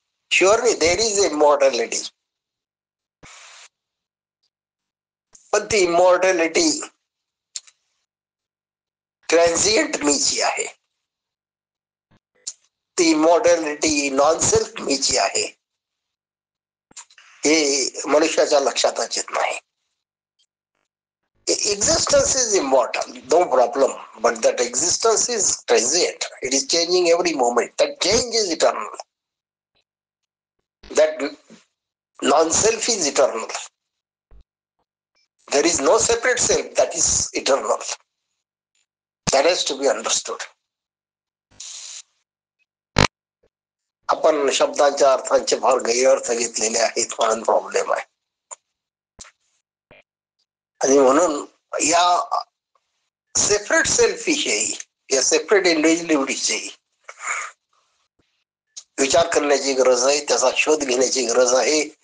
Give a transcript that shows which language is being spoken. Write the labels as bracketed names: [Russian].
[English] Surely there is immortality, but the immortality transient [Marathi] मीची आहे, ती इमॉर्टॅलिटी non self मीची आहे, हे मनुष्याच्या लक्षातच येत नाही. [English] Existence is immortal, no problem, but that existence is transient. It is changing every moment. That change is eternal. That non-self is eternal. There is no separate self that is eternal. That has to be understood. [Marathi] आपण शब्दांच्या अर्थांचे फार गैरअर्थ घेतलेले आहेत म्हणून problem आहे. आणि म्हणून या सेपरेट सेल्फ विषयी, या सेपरेट इंडिव्हिज्युअलिटी विषयी विचार करण्याची गरज आहे, त्याचा शोध घेण्याची गरज आहे.